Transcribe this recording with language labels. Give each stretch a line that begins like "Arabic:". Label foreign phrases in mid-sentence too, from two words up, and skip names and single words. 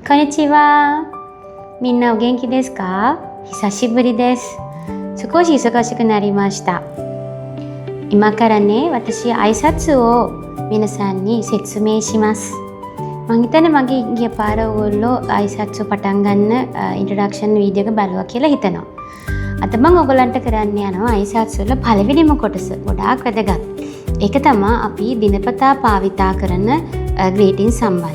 Japanese: こんにちは。みんなお元気ですか？久しぶりです。少し忙しくなりました。今からね、私挨拶を皆さんに説明します。
Sinhala: මං හිතන්නේ මගේ ගිය පාර ඕගොල්ලෝ 挨拶 පටන් ගන්න
English: introduction video
Sinhala: එක බලුවා කියලා හිතනවා. අද මම ඔයගලන්ට කරන්න යනවා 挨拶 වල පළවෙනිම කොටස. ගොඩාක් වැදගත්. ඒක තමයි අපි දිනපතා භාවිතා කරන greetings සම්බන්ධ.